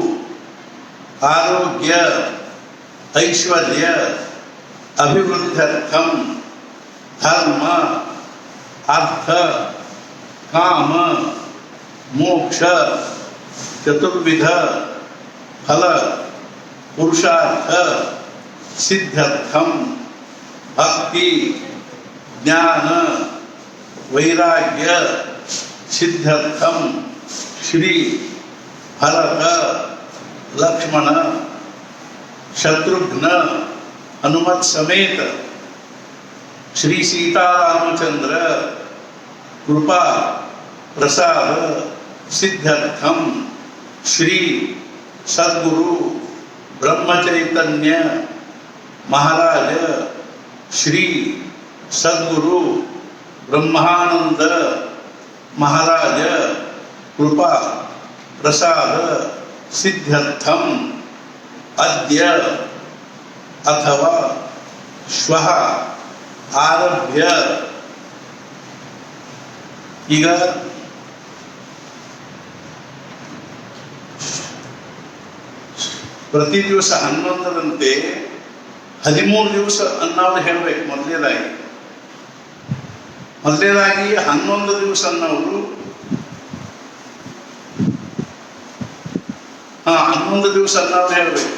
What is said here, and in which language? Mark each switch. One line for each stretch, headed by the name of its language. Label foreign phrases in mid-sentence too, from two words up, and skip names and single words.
Sanskrit: ಆರೋಗ್ಯ ಐಶ್ವರ್ಯ ಅಭಿವೃದ್ಧ್ಯರ್ಥಂ ಧರ್ಮ ಅರ್ಥ ಕಾಮ ಮೋಕ್ಷ ಚತುರ್ವಿಧ ಫಲ ಪುರುಷಾರ್ಥ ಸಿದ್ಧ್ಯರ್ಥಂ ಭಕ್ತಿ ಜ್ಞಾನ ವೈರಾಗ್ಯ ಸಿದ್ಧ್ಯರ್ಥಂ ಶ್ರೀ ಭರತ ಲಕ್ಷ್ಮಣ शत्रुघ्न हनुमत समेत श्री सीतारामचंद्र कृपा प्रसाद सिद्ध्यर्थम श्री सद्गुरु ब्रह्मचैतन्य महाराज श्री सद्गुरु ब्रह्मानंद महाराज कृपा प्रसाद सिद्ध्यर्थम अद्य अथवा श्वः आरभ्य
Kannada: ಈಗ ಪ್ರತಿ ದಿವಸ 11ರಂತೆ 13 ದಿವಸ ಅನ್ನೋದು ಹೇಳಬೇಕು. ಮೊದಲನೇದಾಗಿ 11 ದಿವಸ ಅನ್ನೋರು 11 ದಿವಸ ಅನ್ನೋದು ಹೇಳಬೇಕು.